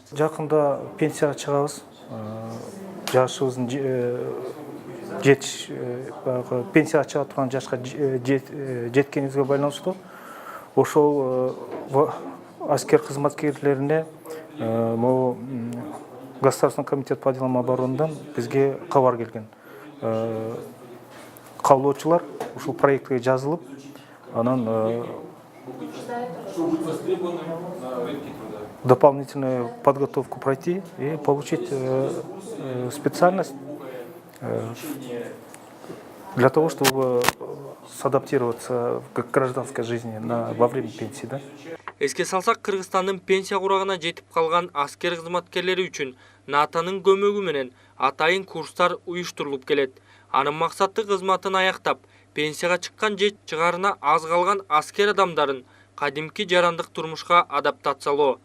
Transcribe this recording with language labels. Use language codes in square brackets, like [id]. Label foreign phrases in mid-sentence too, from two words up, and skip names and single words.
[ky] Жакында пенсияга чыгабыз. Жашыбыздын пенсияга чыга турган жашка жеткенибизге байланыштуу ошол аскер кызматкерлерине [ru] могу Государственный комитет по делам обороныдан [ky] бизге кабар келген. Каалоочулар ушул проектке жазылып, анан [ru] дополнительную подготовку пройти и получить специальность для того, чтобы садаптироваться к гражданской жизни во время пенсии. Да? [ky] Эске салсак, Кыргызстандын пенсия курагына жетип калган аскер кызматкерлери үчүн НАТОнун көмөгү менен атайын курстар уюштурулуп келет. Анын максаты кызматын аяктап, пенсияга чыккан же чыгарына аз калган аскер адамдарын кадимки жарандык турмушка адаптациялоо.